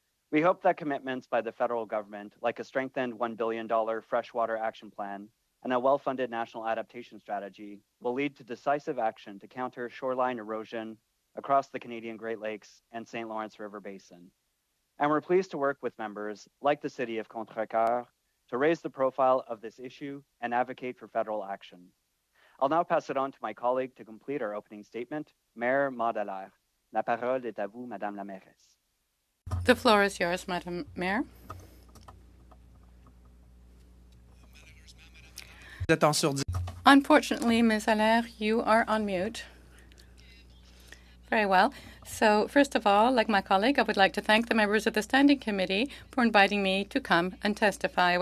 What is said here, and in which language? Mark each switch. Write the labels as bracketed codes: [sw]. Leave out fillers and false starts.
[en] We hope that commitments by the federal government, like a strengthened $1 billion freshwater action plan and a well-funded national adaptation strategy, will lead to decisive action to counter shoreline erosion across the Canadian Great Lakes and St. Lawrence River Basin. And we're pleased to work with members like the City of Contrecoeur to raise the profile of this issue and advocate for federal action. I'll now pass it on to my colleague to complete our opening statement, Mayor Madallaire. [fr] La parole est à vous, Madame la Mairesse. [en] The floor is yours, Madam Mayor. Unfortunately, Ms. Allaire, you are on mute. Very well. So first of all, like my colleague, I would like to thank the members of the Standing Committee for inviting me to come and testify.